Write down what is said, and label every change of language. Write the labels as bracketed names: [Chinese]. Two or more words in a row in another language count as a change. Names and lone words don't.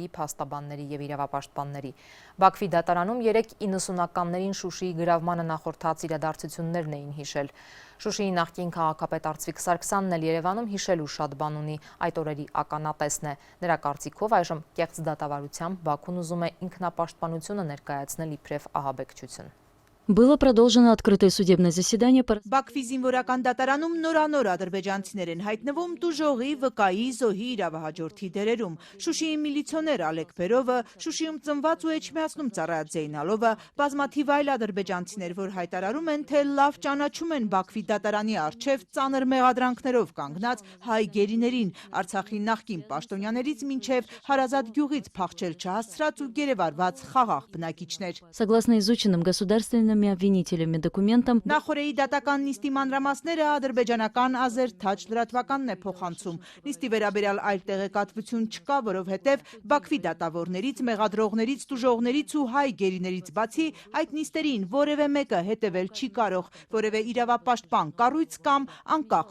[Armenian] փաստաբանների եւ իրավապաշտպանների։ Բաքվի դատարանում 390-ականներին Շուշիի գրավմանը նախորդած իրադարձություններն էին հիշել։ Շուշիի նախկին քաղաքապետ Արծվիկ Սարգսյանն էլ Երևանում հիշելու շատ բան ունի, այդ օրերի ականատեսն է։ Նրա կարծիքով այժմ կեղծ դատավարությամբ Բաքուն ուզում է ինքնապաշտպանությունը ներկայացնել իբրև ահաբեկչություն։ [Russian] Было продолжено открытое судебное заседание по... [Armenian] Բաքվի զինվորական դատարանում նորանոր ադրբեջանցիներ են հայտնվում Տուժողի, վկայի, զոհի իրավահաջորդի դերերում։ Շուշիի միլիցիոներ Ալեկ Բերովը, Շուշիում ծնված ու Էջմիածնում ծառայած Զեյնալովը, բազմաթիվ այլ ադրբեջանցիներ, որ հայտարարում են, թե լավ ճանաչում են Բաքվի դատարանի առջև ծանր մեղադրանքներով կանգնած հայ գերիներին, Արցախի նախկին պաշտոնյաներից մինչև Հարազատ գյուղից փախչել չհասցրած ու գերեվարված խաղաղ բնակիչներ։ [Russian] Согласно изученным государственным обвинителями դոկումենտам [Armenian] Նախորդի դատական նիստի մանրամասները ադրբեջանական Ազերթաչ լրատվականն է փոխանցում։ Նիստի վերաբերյալ այլ տեղեկատվություն չկա, որովհետև Բաքվի դատավորներից, մեղադրողներից, տուժողներից ու հայ գերիներից բացի այդ նիստերին որևէ մեկը հետևել չի կարող, որևէ իրավապաշտպան կառույց կամ անկախ